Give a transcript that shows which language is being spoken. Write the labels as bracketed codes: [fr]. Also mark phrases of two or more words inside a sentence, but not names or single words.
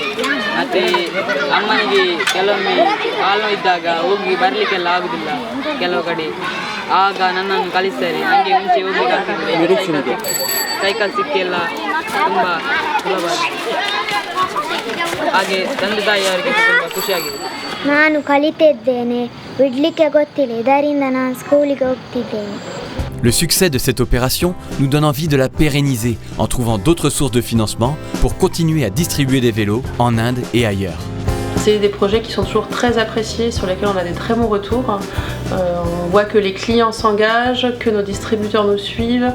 [kn] ಮತ್ತು ಅಮ್ಮನಿಗೆ ಕೆಲವೊಮ್ಮೆ ಕಾಲು ಇದ್ದಾಗ ಹೋಗಿ ಬರಲಿಕ್ಕೆಲ್ಲ ಆಗುದಿಲ್ಲ ಕೆಲವು ಕಡೆ, ಆಗ ನನ್ನನ್ನು ಕಲಿಸ್ತಾರೆ. ನನಗೆ ಮುಂಚೆ ಹೋಗಲಿಕ್ಕೆ ಸೈಕಲ್ ಸಿಕ್ಕೆಲ್ಲ ತುಂಬ ಸುಲಭ. ಹಾಗೆ ತಂದೆ ತಾಯಿಯವರಿಗೆ ತುಂಬ ಖುಷಿಯಾಗಿದೆ. ನಾನು ಕಲಿತಿದ್ದೇನೆ, ಬಿಡಲಿಕ್ಕೆ ಗೊತ್ತಿಲ್ಲ, ಇದರಿಂದ ನಾನು ಸ್ಕೂಲಿಗೆ ಹೋಗ್ತಿದ್ದೇನೆ. [fr] Le succès de cette opération nous donne envie de la pérenniser en trouvant d'autres sources de financement pour continuer à distribuer des vélos en Inde et ailleurs. C'est des projets qui sont toujours très appréciés, sur lesquels on a des très bons retours. On voit que les clients s'engagent, que nos distributeurs nous suivent.